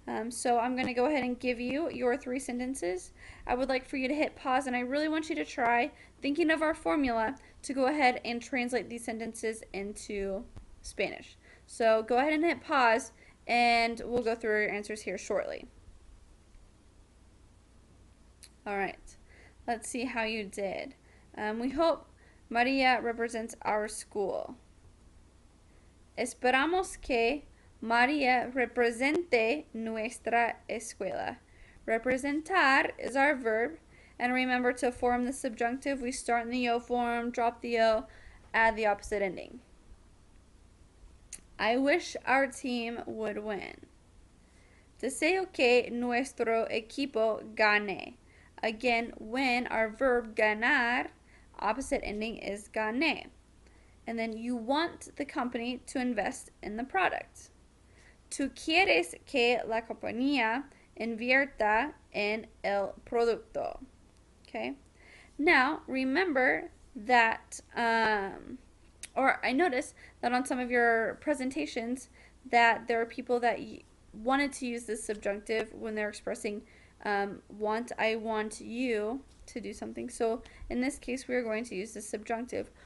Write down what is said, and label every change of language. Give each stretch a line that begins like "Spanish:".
English: So I'm going to go ahead and give you your three sentences. I would like for you to hit pause, and I really want you to try thinking of our formula to go ahead and translate these sentences into Spanish. So go ahead and hit pause, and we'll go through your answers here shortly. All right, let's see how you did. We hope Maria represents our school.
Spanish: Esperamos que María represente nuestra escuela.
English: Representar is our verb. And remember to form the subjunctive. We start in the yo form, drop the o, add the opposite ending. I wish our team would win.
Spanish: Deseo que nuestro equipo gane.
English: Again, when our verb ganar, opposite ending is gane. And then you want the company to invest in the product.
Spanish: Tú quieres que la compañía invierta en el producto.
English: Okay? Now, remember that, or I noticed that on some of your presentations that there are people that wanted to use this subjunctive when they're expressing want. I want you to do something. So in this case, we're going to use the subjunctive.